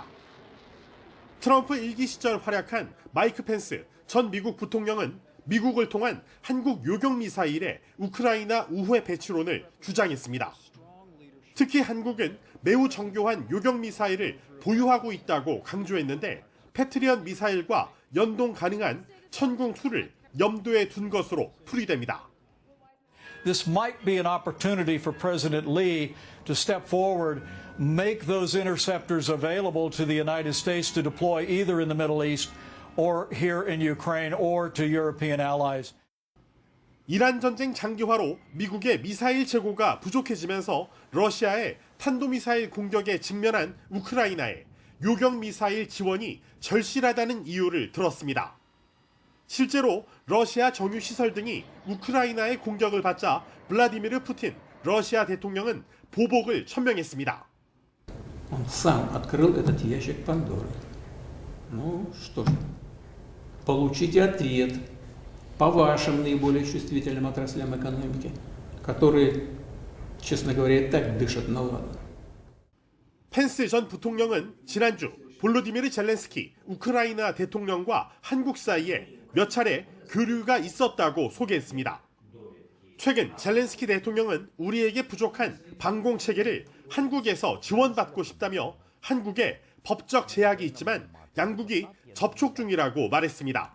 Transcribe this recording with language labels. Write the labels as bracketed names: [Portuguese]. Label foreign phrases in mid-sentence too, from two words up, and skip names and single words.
[Korean] 트럼프 1기 시절 활약한 마이크 펜스 전 미국 부통령은 미국을 통한 한국 요격 미사일의 우크라이나 우회 배치론을 주장했습니다. 특히 한국은 매우 정교한 요격 미사일을 보유하고 있다고 강조했는데 패트리엇 미사일과 연동 가능한 천공2를 염두에 둔 것으로 풀이됩니다. [English] This might be an opportunity for President Lee to step forward, make those interceptors available to the United States to deploy either in the Middle East or here in Ukraine or to European allies. [Korean] 이란 전쟁 장기화로 미국의 미사일 재고가 부족해지면서 러시아의 탄도미사일 공격에 직면한 우크라이나에 요격 미사일 지원이 절실하다는 이유를 들었습니다. 실제로 러시아 정유시설 등이 우크라이나의 공격을 받자 블라디미르 푸틴 러시아 대통령은 보복을 천명했습니다. [Russian] Он сам открыл этот ящик Пандоры. Ну что ж, получите ответ по вашим наиболее чувствительным отраслям экономики, которые, честно говоря, и так дышат на ладан. [Korean] 펜스 전 부통령은 지난주 볼로디미르 젤렌스키 우크라이나 대통령과 한국 사이에 몇 차례 교류가 있었다고 소개했습니다. 최근 젤렌스키 대통령은 우리에게 부족한 방공 체계를 한국에서 지원받고 싶다며 한국에 법적 제약이 있지만 양국이 접촉 중이라고 말했습니다.